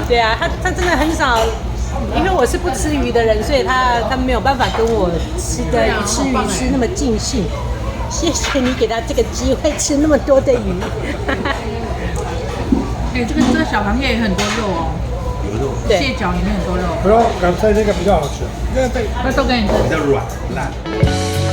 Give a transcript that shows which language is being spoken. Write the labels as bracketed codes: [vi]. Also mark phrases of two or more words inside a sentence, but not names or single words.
[zh] 对啊，他真的很少，因为我是不吃鱼的人，所以他没有办法跟我吃的吃鱼吃那么尽兴。谢谢你给他这个机会吃那么多的鱼。哎，这个小螃蟹也很多肉哦，有肉对，蟹脚里面很多肉， [it] però sai che [zh] 比较好吃。那都给你吃。比较软烂。